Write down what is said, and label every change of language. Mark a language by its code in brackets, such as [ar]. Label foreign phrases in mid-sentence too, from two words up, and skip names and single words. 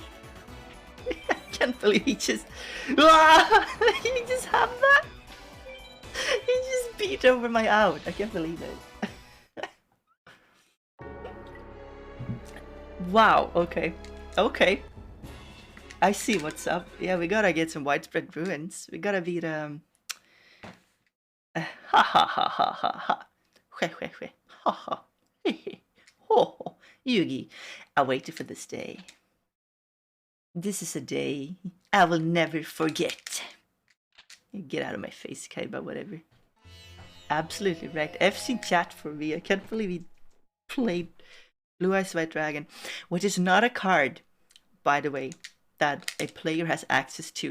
[en] I can't believe he just... He just have that? He just beat over my out. I can't believe it. Wow, okay. Okay. I see what's up. Yeah, we gotta get some widespread ruins. We gotta beat ha ha ha ha ha ha. Hwe hwe hwe. Ha ha. He he. Ho ho. Yugi, I waited for this day. This is a day I will never forget. Get out of my face, Kaiba, whatever. Absolutely right. FC chat for me. I can't believe he played Blue Eyes White Dragon, which is not a card, by the way, that a player has access to.